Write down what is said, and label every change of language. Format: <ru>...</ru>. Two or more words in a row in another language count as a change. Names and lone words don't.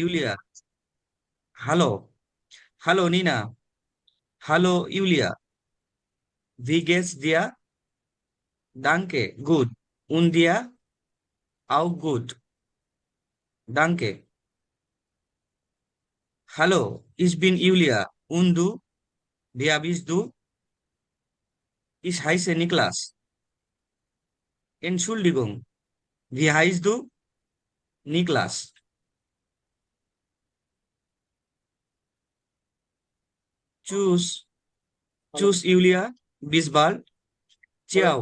<de>Julia, hallo, hallo Nina, hallo Julia, wie geht's dir, danke gut, und dir, auch gut, danke. Hallo, ich bin Julia, und du, wer bist du? Ich heiße Niklas. Entschuldigung, wie heißt du? Niklas. Tschüss. হ্যালো। Tschüss, Julia. Bis bald. Ciao.</de>